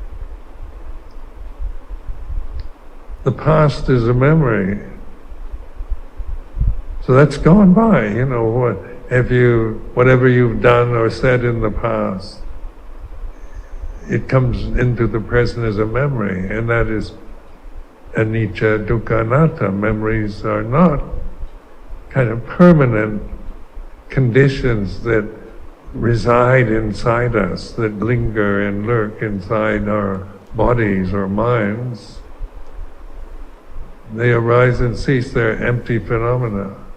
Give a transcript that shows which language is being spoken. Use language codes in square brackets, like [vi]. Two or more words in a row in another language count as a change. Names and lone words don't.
[en] The past is a memory. So that's gone by, whatever you've done or said in the past, it comes into the present as a memory, and that is [pi] anicca, dukkha, anatta. [en] Memories are not kind of permanent conditions that reside inside us, that linger and lurk inside our bodies or minds. They arise and cease, they're empty phenomena.